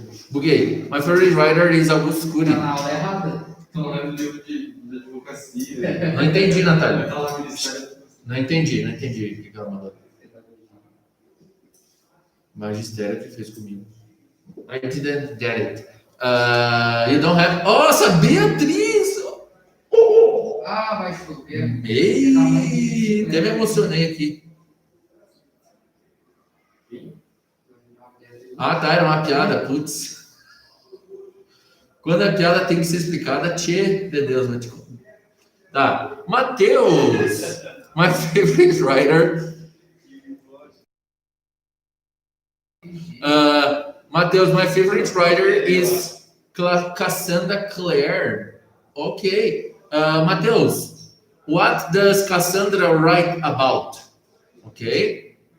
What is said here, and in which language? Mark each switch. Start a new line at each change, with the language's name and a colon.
English: Buguei. My favorite writer is Augusto Cury.
Portuguese: Tá na aula errada. Tô lendo livro de advocacia. Não entendi, Natália. Tá lá no Ministério. Não entendi o que ela mandou. Magistério que fez comigo.
English: I didn't get it. You don't have... Nossa, Beatriz!
Portuguese: Ah, vai chover. Ei, até me emocionei aqui. Ah, tá, era uma piada, putz. Quando a piada tem que ser explicada, tchê, de Deus, vou te contar.
English: Tá, Matheus, my favorite writer. Matheus, my favorite writer is Cassandra Clare. Okay. Matheus, what does Cassandra write about? Okay.